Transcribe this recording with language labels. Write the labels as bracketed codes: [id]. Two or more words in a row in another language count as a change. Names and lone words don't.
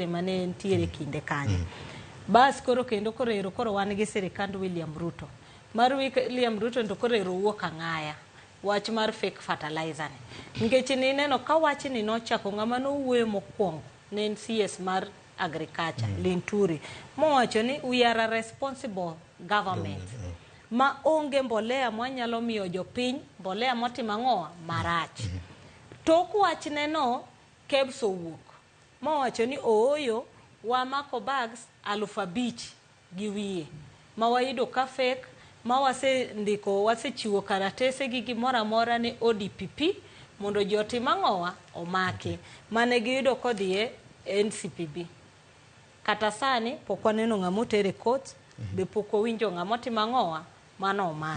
[luo] mane nitiere kinde kanye bas koro wan gi sirikand William Ruto mar William Ruto to koro wuok ang'aya wach mar [en] fake fertilizer [luo] ni nikech ni neno ka wach ni nochako ng'ama no wuoyo mokwongo ne CS mar agriculture Linturi mowacho ni [en] we are a responsible government [luo] ma onge mbolea mwanyalo miyo jopiny mbolea motimang'owa marach tok wachne no KEBS owuok mowacho ni ooyo wamako bags 5,000 gi wiye ma wayudo ka fake ma wasechiwo karatese gi gimoro amora ne ODPP mondo jotimang'owa omaki mane giyudo kodhie NCPB kata sani pok waneno ng'ama otere court be pok owinjo ng'ama timang'owa mano omaki.